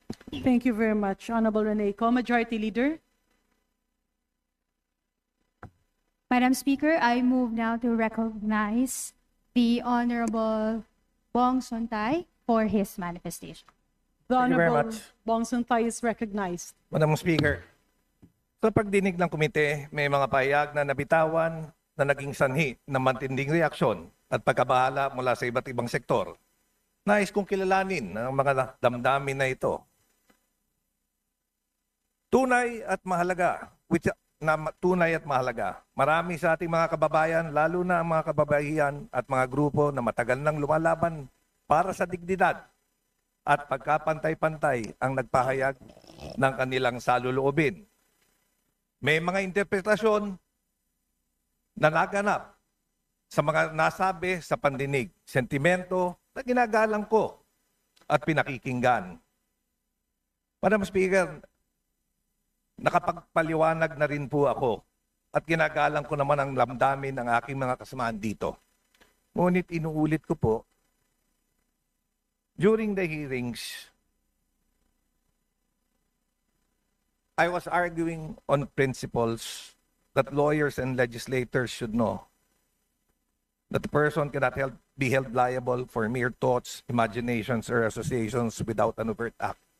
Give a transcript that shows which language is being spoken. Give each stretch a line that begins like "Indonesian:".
English: Thank you very much, Honorable Rene Co. Majority Leader. Madam Speaker, I move now to recognize the Honorable Bong Sontay for his manifestation. The Thank you very Honorable much. Bong Sontay is recognized.
Filipino: Madam Speaker, sa pagdinig ng komite, may mga pahayag na nabitawan na naging sanhi ng matinding reaksyon at pagkabahala mula sa iba't ibang sektor. Nais kong kilalanin ang mga damdamin na ito. Tunay at mahalaga, tunay at mahalaga. Marami sa ating mga kababayan, lalo na ang mga kababaihan at mga grupo na matagal nang lumalaban para sa dignidad at pagkapantay-pantay ang nagpahayag ng kanilang saluluobin. May mga interpretasyon na naganap sa mga nasabi sa pandinig, sentimento na ginagalang ko at pinakikinggan. Madam Speaker, nakapagpaliwanag na rin po ako at ginagalang ko naman ang lamdamin ng aking mga kasamahan dito. Ngunit inuulit ko po,
English: during the hearings, I was arguing on principles that lawyers and legislators should know. That the person cannot be held liable for mere thoughts, imaginations, or associations without an overt act.